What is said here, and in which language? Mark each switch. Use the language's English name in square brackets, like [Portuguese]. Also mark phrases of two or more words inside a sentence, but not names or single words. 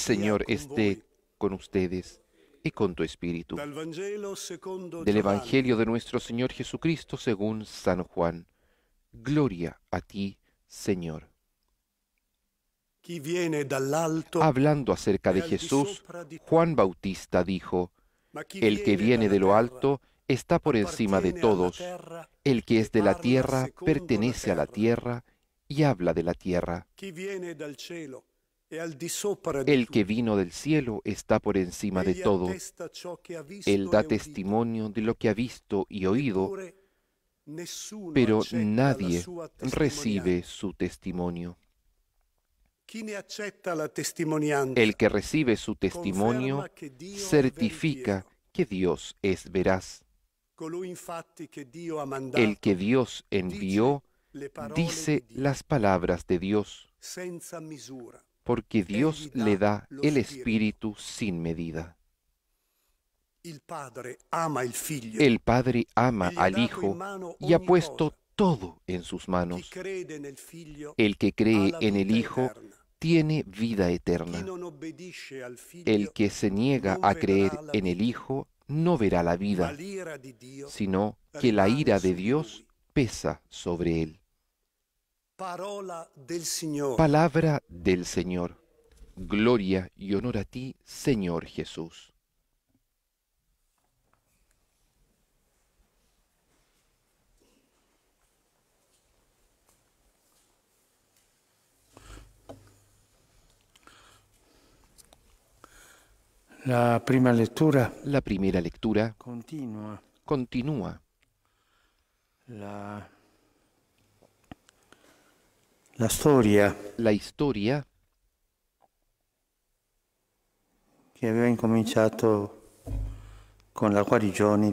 [Italian] sia [Spanish] Señor [Italian] con [Spanish] esté [Italian] voi. [Spanish] con ustedes y con tu espíritu. [Italian] Dal Vangelo secondo [Spanish] Del [Italian] Giovanni. [Spanish] Evangelio de nuestro Señor Jesucristo según San Juan. Gloria a ti, Señor. [Italian] Chi viene dall'alto, [Spanish] Hablando acerca de [Italian] è al di [Spanish] Jesús, [Italian] sopra di [Spanish] Juan Bautista dijo, [Italian] ma chi [Spanish] el que viene [Italian] dalla [Spanish] de lo [Italian] terra [Spanish] alto está por encima de [Italian] appartiene alla [Spanish] todos. [Italian] terra [Spanish] El que [Italian] e [Spanish] es de la [Italian] parla [Spanish] tierra [Italian] secondo [Spanish] pertenece a la tierra y habla de la tierra. [Italian] Chi viene dal cielo è al di sopra di [Spanish] El que [Italian] tutti. [Spanish] vino del cielo está por encima de [Italian] Egli [Spanish] todo. [Italian] attesta ciò che ha visto [Spanish] Él da [Italian] e udito. [Spanish] testimonio de lo que ha visto y oído, [Italian] Eppure nessuno [Spanish] pero [Italian] accetta la [Spanish] nadie [Italian] sua [Spanish] recibe [Italian] testimonianza. [Spanish] su testimonio. [Italian] Chi ne accetta la testimonianza [Spanish] El que recibe su testimonio [Italian] conferma che Dio è [Spanish] certifica [Italian] veritiero. [Spanish] que Dios es veraz. [Italian] Colui infatti che Dio ha mandato [Spanish] El que Dios envió [Italian] le parole [Spanish] dice [Italian] di Dio [Spanish] las palabras de Dios, [Italian] senza misura. [Spanish] porque Dios [Italian] Egli dà [Spanish] le da [Italian] lo [Spanish] el [Italian] Spirito. [Spanish] Espíritu sin medida. [Italian] Il Padre ama il Figlio. [Spanish] El Padre ama [Italian] e gli ha [Spanish] al [Italian] dato in [Spanish] Hijo [Italian] mano [Spanish] y ha [Italian] ogni [Spanish] puesto [Italian] cosa. [Spanish] todo en sus [Italian] Chi [Spanish] manos. [Italian] crede nel Figlio [Spanish] El que [Italian] ha [Spanish] cree [Italian] la [Spanish] en el [Italian] vita [Spanish] Hijo [Italian] eterna. [Spanish] tiene vida [Italian] Chi [Spanish] eterna. [Italian] non obbedisce al Figlio [Spanish] El que se niega [Italian] non [Spanish] a [Italian] vedrà [Spanish] creer [Italian] la [Spanish] en el [Italian] vita, [Spanish] Hijo no verá la [Italian] ma [Spanish] vida, [Italian] l'ira di Dio [Spanish] sino que la [Italian] rimane [Spanish] ira [Italian] su [Spanish] de [Italian] di [Spanish] Dios [Italian] lui. [Spanish] pesa sobre él. [Italian] Parola del Signore. [Spanish] Palabra del Señor. Gloria y honor a ti, Señor Jesús. [Italian] La prima lettura [Spanish] La primera lectura [Italian] continua [Spanish] continúa [Italian] la storia [Spanish] la historia [Italian] che aveva incominciato con la guarigione